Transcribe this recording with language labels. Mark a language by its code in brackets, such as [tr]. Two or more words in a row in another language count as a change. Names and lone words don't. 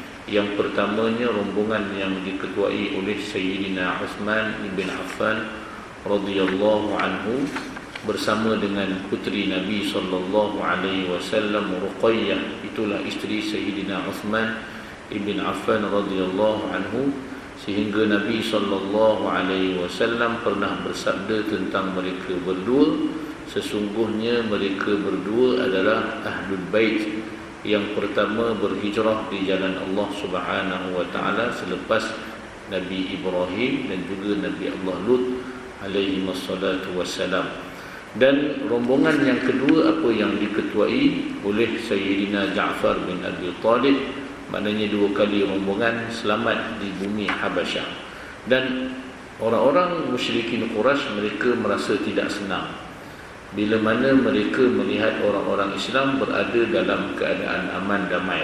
[ms] Yang pertamanya rombongan yang diketuai oleh Sayyidina Uthman bin Affan [ar] رضي الله عنه [ms] bersama dengan puteri Nabi [ar] صلى الله عليه وسلم [ms] Ruqayyah, itulah isteri Sayyidina Uthman bin Affan [ar] رضي الله عنه, [ms] sehingga Nabi [ar] صلى الله عليه وسلم [ms] pernah bersabda tentang mereka berdua, sesungguhnya mereka berdua adalah Ahlul Bait yang pertama berhijrah di jalan Allah [ar] سبحانه وتعالى [ms] selepas Nabi Ibrahim dan juga Nabi Allah Lut [ar] عليه الصلاة والسلام. [ms] Dan rombongan yang kedua apa yang diketuai oleh Sayyidina Ja'far bin Abi Talib, maknanya dua kali rombongan selamat di bumi Habasyah. Dan orang-orang musyrikin Quraisy mereka merasa tidak senang bila mana mereka melihat orang-orang Islam berada dalam keadaan aman damai.